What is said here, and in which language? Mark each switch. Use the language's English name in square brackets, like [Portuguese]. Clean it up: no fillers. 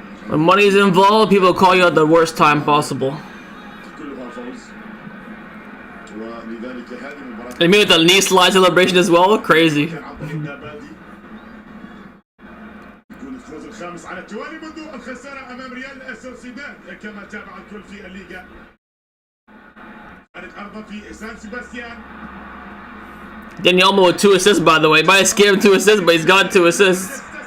[English] When money's involved, people call you at the worst time possible. [Arabic] كلها فوز. ولذلك هذه المباراة [English] And me with the knee slide celebration as well. Crazy. [Arabic] كان عن طريق نابادي. يكون الفوز الخامس على التوالي منذ الخسارة أمام ريال سوسيداد كما تابع الكل في الليغا. كانت أرضا في سان سيباستيان. [English] Danny Olmo with 2 assists, by the way. Might have scared him 2 assists, but he's got 2 assists.